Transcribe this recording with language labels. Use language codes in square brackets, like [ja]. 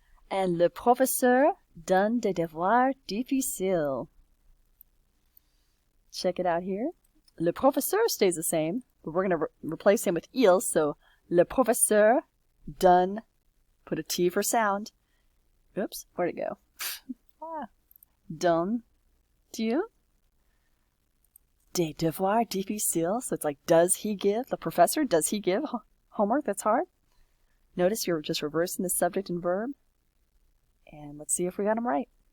[en] And [fr] le professeur donne des devoirs difficiles. [en] Check it out here. [fr] Le professeur [en] stays the same, but we're going to replace him with il. So [fr] le professeur donne, [en] put a T for sound. Oops, where'd it go? [fr] Donne-t-il des devoirs difficiles? [en] So it's like, does he give? The professor, does he give homework that's hard? Notice you're just reversing the subject and verb. And let's see if we got them right.